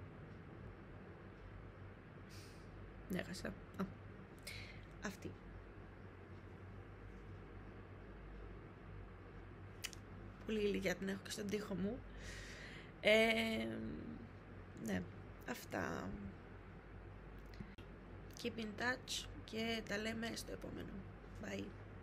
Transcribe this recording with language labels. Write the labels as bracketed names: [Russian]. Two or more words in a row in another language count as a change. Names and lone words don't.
[Greek] Έχασα. Αυτή. Πολύ ηλικιά την έχω και στον τοίχο μου. Ναι, αυτά. [English] Keep in touch [Greek] και τα λέμε στο επόμενο. Bye.